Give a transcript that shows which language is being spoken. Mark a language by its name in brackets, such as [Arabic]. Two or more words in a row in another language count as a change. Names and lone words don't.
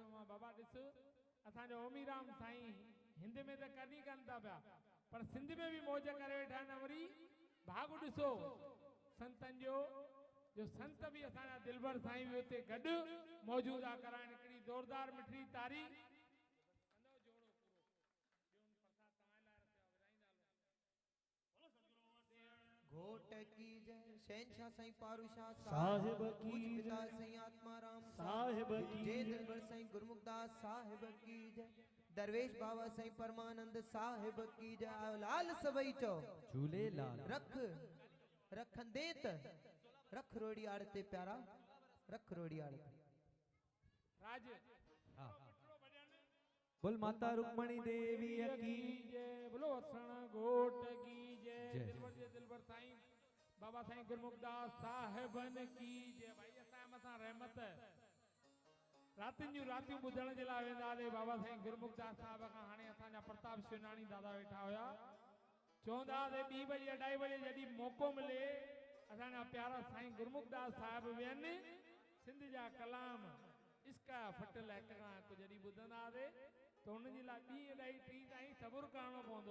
[Sindhi] मां बाबा ॾिस असांजो ओमीराम साईं हिंदी में त कॾहिं कनि था पिया, पर सिंधी में बि मौज करे वेठा आहिनि। वरी भाग ॾिसो संतनि जो संत बि असांजा दिलबर साईं बि हुते गॾु मौजूदु आहे कराइण। हिकिड़ी ज़ोरदार मिठड़ी तारी घोट [Hindi] की जय [Sindhi] शहनशाह साईं पारूशाह साहिब की पूज पिता जय। साईं आत्माराम साहिब की जय जय। दिलबर साईं गुरमुखदास साहिब [Hindi] की जय। [Sindhi] दरवेश बाबा साईं परमानंद साहिब [Hindi] की जय। [Sindhi] आओ लाल सभई चो झूलेलाल रख रखंदे त रख रोड़ी आड़ते प्यारा रख रोड़ी आड़ते राज हाँ। बोल माता रुक्मणी देवी की जय, बोलो वसण घोट [Hindi] की जय। [Sindhi] जय। दिलबर जे दिलबर साईं बाबा साईं गुरमुखदास साहिबन [Hindi] की जय। [Sindhi] भाई असां मथां रहमत रातिनि जूं रातियूं ॿुधण जे लाइ वेंदा हले बाबा साईं गुरमुखदास साहिब खां। हाणे असांजा प्रताप शिवनाणी दादा वेठा हुया, चवंदा हुआसीं 2 बजे 2:30 बजे जॾहिं मौक़ो मिले असांजा प्यारा साईं गुरमुखदास साहिब वेहनि, सिंध जा कलाम इश्का फटल हिक खां हिकु जॾहिं ॿुधंदा हुआसीं त हुनजे लाइ 2 अढाई 3 ताईं सबुरु करणो पवंदो।